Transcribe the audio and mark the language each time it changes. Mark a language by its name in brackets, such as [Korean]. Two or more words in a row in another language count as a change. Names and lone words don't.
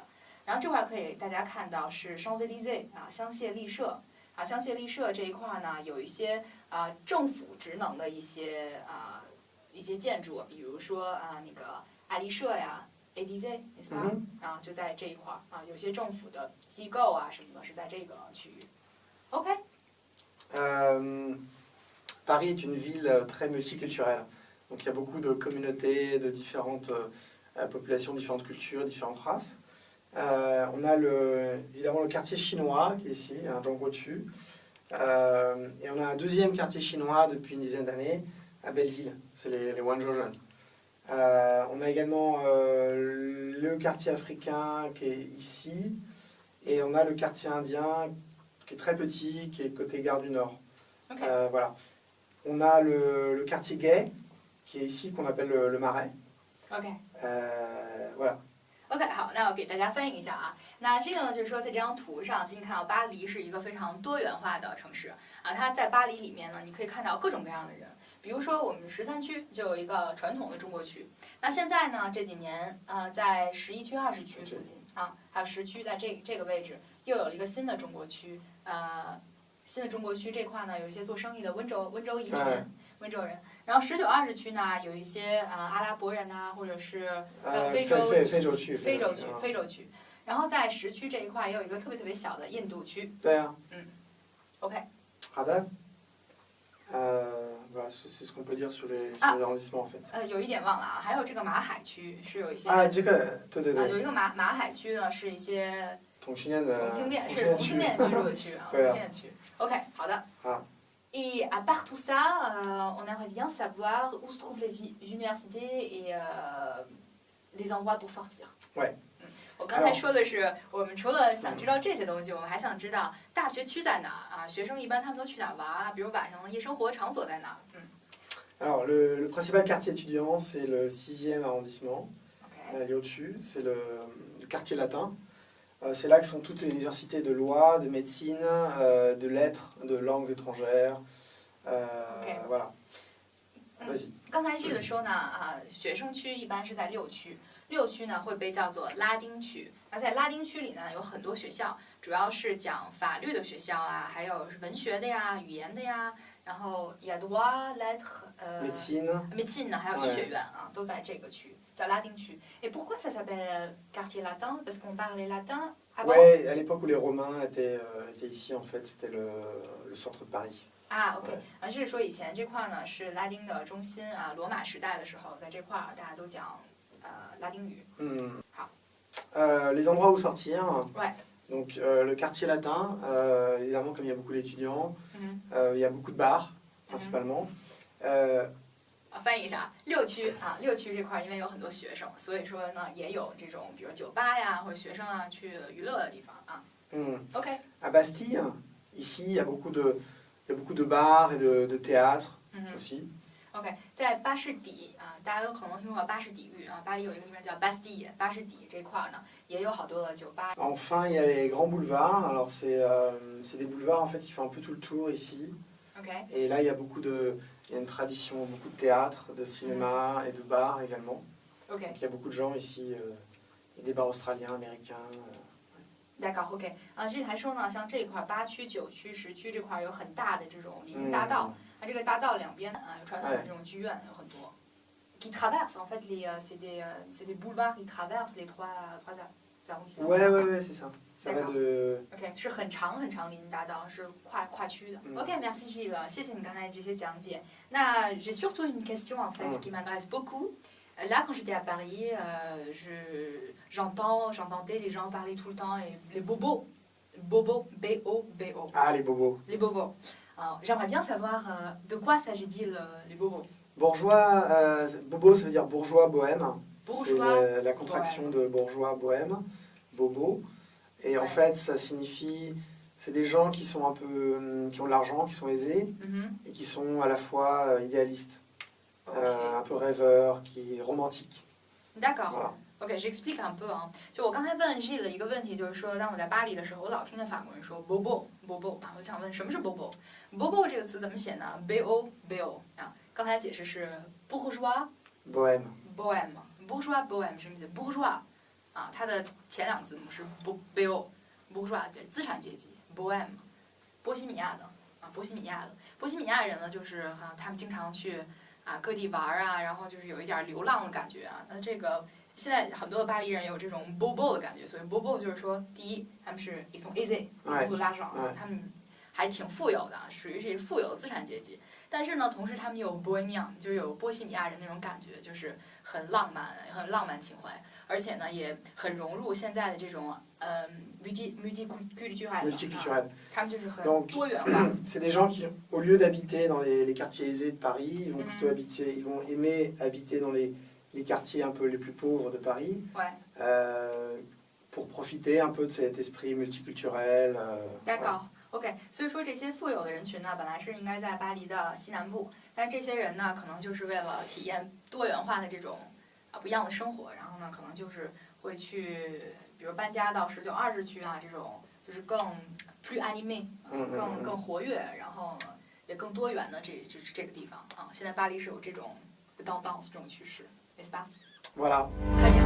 [Chinese] 然后这块可以大家看到是 Champs-Élysées 啊，香榭丽舍啊，香榭丽舍这一块呢有一些政府职能的一些建筑，比如说那个爱丽舍呀 ，ADZ 是吧？啊，就在这一块啊，有些政府的机构啊什么的是在这个区域。OK。 [French] Paris est une ville très multiculturelle. Donc il y a beaucoup de communautés, de différentes populations, différentes cultures, différentes races. On a évidemment le quartier chinois qui est ici, un Zhongguochu. Et on a un deuxième quartier chinois depuis une dizaine d'années à Belleville, c'est les Wenzhouzen. On a également le quartier africain qui est ici. Et on a le quartier indien qui est très petit, qui est côté Gare du Nord. Okay. Voilà. On a le quartier gay, qui est ici, qu'on appelle le Marais. OK. Voilà. [Chinese] OK， 好，那我给大家翻译一下啊。那这个呢，就是说，在这张图上，请你看到巴黎是一个非常多元化的城市啊。它在巴黎里面呢，你可以看到各种各样的人。比如说，我们13区就有一个传统的中国区。那现在呢，这几年在11区、20区附近啊，还有10区，在这个位置又有了一个新的中国区。新的中国区这块呢，有一些做生意的温州移民。温州人， 然后19、20区呢，有一些阿拉伯人呐，或者是非洲区。然后在10区这一块也有一个特别小的印度区。对啊。 OK。好的。 [French] Voilà, c'est ce qu'on peut dire sur les arrondissements en fait. [Chinese] 有一点忘了啊，还有这个马海区是有一些。这个对。有一个马海区呢，是一些同性恋居住的区啊，同性恋区。OK， 好的。好。 [French] Et à part tout ça, on aimerait bien savoir où se trouvent les universités et des endroits pour sortir. Ouais. [Chinese] 我刚才说的是，我们除了想知道这些东西，我们还想知道大学区在哪啊？学生一般他们都去哪玩啊？比如晚上的夜生活场所在哪？ [French] Alors le principal quartier étudiant c'est le 6e arrondissement. Okay. Lié au-dessus, c'est le quartier latin. C'est là que sont toutes les universités de loi, de médecine, de lettres, de langues étrangères. Okay. Voilà. Vas-y. [Chinese] 刚才这个说呢，学生区一般是在6区，6区呢会被叫做拉丁区。那在拉丁区里呢，有很多学校，主要是讲法律的学校啊，还有文学的呀、语言的呀，然后 [French] il y a droit, lettres, médecine [Chinese] 呢，还有医学院啊，都在这个区。叫拉丁区。 [French] Et pourquoi ça s'appelle quartier latin? Parce qu'on parlait latin avant? Ouais, à l'époque où les Romains étaient ici, en fait, c'était le centre de Paris. [Chinese] OK， 就是说以前这块呢是拉丁的中心啊，罗马时代的时候，在这块大家都讲拉丁语。好。 [French] Les endroits où sortir. Ouais. Donc le quartier latin, évidemment comme il y a beaucoup d'étudiants, il y a beaucoup de bars principalement. [Chinese] 翻译一下，6区这块因为有很多学生，所以说呢也有这种比如酒吧呀或者学生啊去娱乐的地方啊。OK. [French] À Bastille, ici il y a beaucoup de bars et de théâtres aussi. [Chinese] OK， 在巴士底啊，大家都可能听过巴士底狱啊，巴黎有一个地方叫 Bastille， 巴士底这块呢也有好多的酒吧。 [French] Enfin, il y a les grands boulevards. Alors c'est des boulevards en fait qui font un peu tout le tour ici. OK. Et là il y a il y a une tradition, beaucoup de théâtre, de cinéma et de bars également. OK. Donc, il y a beaucoup de gens ici, et des bars australiens, américains. D'accord, [Chinese] OK。这里还说呢，像这一块8区、9区、10区这块有很大的这种林荫大道。这个大道两边有传统的这种剧院有很多。 [French] Qui traverse en fait c'est des boulevards qui traversent les trois arrondissements. Ouais, c'est ça. Ça va de. [Chinese] OK， 是很长林荫大道，是跨区的。OK， [French] merci Gilles， [Chinese] 谢谢你刚才这些讲解。 [French] 那 j'ai surtout une question en fait qui m'intéresse beaucoup. Là, quand j'étais à Paris, j'entendais les gens parler tout le temps et les bobos, B-O-B-O. Ah, les bobos. Les bobos. Alors, j'aimerais bien savoir de quoi s'agit-il les bobos. Bourgeois, bobo, ça veut dire bourgeois bohème. Bourgeois. C'est la contraction de bourgeois bohème, bobo. Et en fait, ça signifie, c'est des gens qui sont qui ont de l'argent, qui sont aisés et qui sont à la fois idéalistes, un peu rêveurs, romantiques. D'accord. Voilà. OK， j'explique un peu [Chinese] 啊，就我刚才问 Gilles 的一个问题，就是说，当我在巴黎的时候，我老听见法国人说 bobo， 啊，我想问什么是 bobo？bobo 这个词怎么写呢 ？b-o-b-o 啊，刚才解释是 [French] bourgeois。bohème。bourgeois bohème [Chinese] 什么意思 ？bourgeois 啊，它的前两个字母是 b-o，bourgeois 资产阶级 bohème， 波西米亚的啊，波西米亚人呢，就是他们经常去各地玩啊，然后就是有一点流浪的感觉啊。那这个现在很多的巴黎人有这种 bobo 的感觉，所以 bobo 就是说，第一，他们是 [French] ils sont aisés，ils ont de l'argent， [Chinese] 他们还挺富有的，属于是富有的资产阶级。但是呢，同时他们有 bohemian， 就是有波西米亚人那种感觉，就是很浪漫情怀，而且呢也很融入现在的这种multiculturel， 他们就是很多元化。 [French] C'est des gens qui, au lieu d'habiter dans les quartiers aisés de Paris, ils vont aimer habiter dans les quartiers un peu les plus pauvres de Paris, pour profiter un peu de cet esprit multiculturel. D'accord。OK， [Chinese] 所以说这些富有的人群呢，本来是应该在巴黎的西南部，但这些人呢，可能就是为了体验多元化的这种不一样的生活，然后呢，可能就是会去，比如搬家到19、20区啊，这种就是更 [French] plus animé， [Chinese] 更活跃，然后也更多元的这个地方啊。现在巴黎是有这种 tendance 这种趋势， [French] n'est-ce pas？ Voilà。